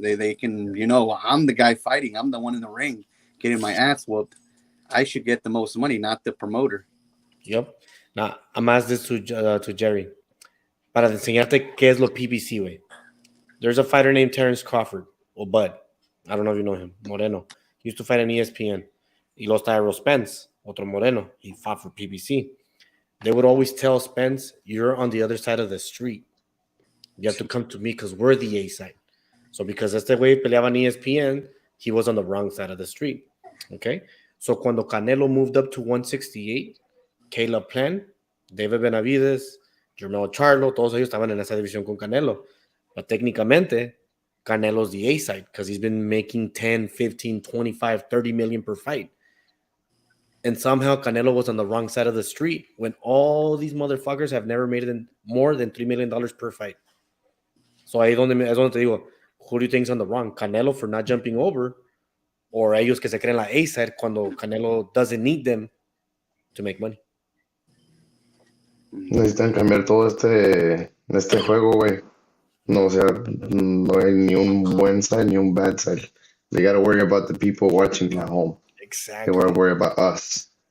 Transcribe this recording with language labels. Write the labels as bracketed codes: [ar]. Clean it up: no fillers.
[en] They can, I'm the guy fighting. I'm the one in the ring getting my ass whooped. I should get the most money, not the promoter. Yep. Now, I'm asked this to Jerry. [es] Para enseñarte qué es lo PBC, güey. [en] There's a fighter named Terrence Crawford, or Bud. I don't know if you know him. Moreno. He used to fight on ESPN. [es] Y los Errol Spence, otro Moreno. [en] He fought for PBC. They would always tell Spence, you're on the other side of the street. You have to come to me because we're the A side. So because [es] este güey peleaba en [en] ESPN, he was on the wrong side of the street. Okay? [es] So cuando Canelo [en] moved up to 168, [es] Caleb Plant, David Benavides, Jermell Charlo, todos ellos estaban en esa división con Canelo. [en] But técnicamente, Canelo's the A side because he's been making 10, 15, 25, 30 million per fight. And somehow Canelo was on the wrong side of the street when all these motherfuckers have never made more than $3 million per fight. So [es] ahí es donde te digo, [en] who do you think's on the wrong? Canelo for not jumping over, or [es] ellos que se creen la [en] A side cuando Canelo doesn't need them to make money. [es] Necesitan cambiar todo este juego, güey. No, o sea, no hay ni un buen side ni un [en] bad side. They gotta worry about the people watching at home. Exactly. They gotta worry about us.